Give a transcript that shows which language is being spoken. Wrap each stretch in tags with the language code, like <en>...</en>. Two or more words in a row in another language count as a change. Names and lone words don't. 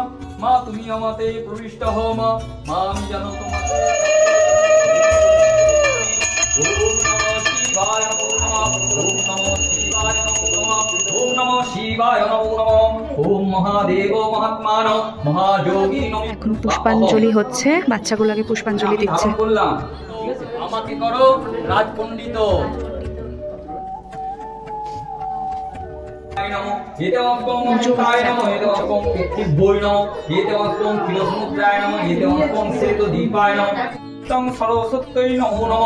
<bn>মা তুমি আমাতে প্রবিষ্ট হও মা। মা আমি জানো তোমাকে।</bn> <sa>ওম নমঃ শিবায় নমো নমঃ। ওম নমঃ শিবায় নমো নমঃ। ওম নমঃ শিবায় নমো নমঃ। ওম মহাদেব মহাত্মান মহাযোগী নমঃ।</sa> <bn>এখন পুষ্পাঞ্জলি হচ্ছে, বাচ্চাগুলোকে পুষ্পাঞ্জলি দিচ্ছে। বললাম আমাকে করো রাজপণ্ডিত।</bn> <sa>সরস্বতী নমো নমঃ।</sa>